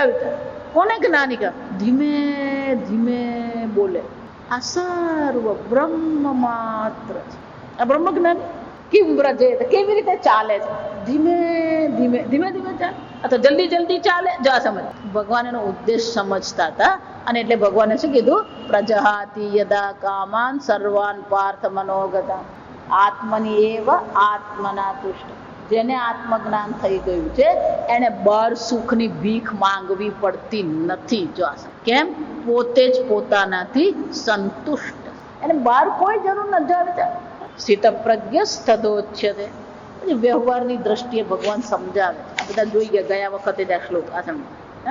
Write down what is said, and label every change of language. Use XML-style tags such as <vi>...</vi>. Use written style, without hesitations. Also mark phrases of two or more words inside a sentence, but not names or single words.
<gu>જો કોને જ્ઞાની કહે? ધીમે ધીમે બોલે. આ સર્વ બ્રહ્મ માત્ર છે. આ બ્રહ્મ જ્ઞાન કેમ વ્રજે, કેવી રીતે ચાલે છે? ધીમે ધીમે ધીમે ધીમે ચાલે અથવા જલ્દી જલ્દી ચાલે. જો આ સમજ, ભગવાન એનો ઉદ્દેશ સમજતા હતા. અને એટલે ભગવાને શું કીધું?</gu> <sa>પ્રજહાતિ યદા કામાન સર્વાન પાર્થ મનોગતા આત્મની એવ આત્મના તુષ્ટ.</sa> <gu>જેને આત્મજ્ઞાન થઈ ગયું છે એને બહાર સુખની ભીખ માંગવી પડતી નથી. જો કેમ? પોતે જ પોતાનાથી સંતુષ્ટ. એને બહાર કોઈ જરૂર નથી આવે.</gu> <sa>સ્થિત પ્રજ્ઞ સ્થદોચ્યતે.</sa> <gu>વ્યવહારની દ્રષ્ટિએ ભગવાન સમજાવે. આ બધા જોઈ ગયા વખતે જ આ શ્લોક આ સમજ.</gu>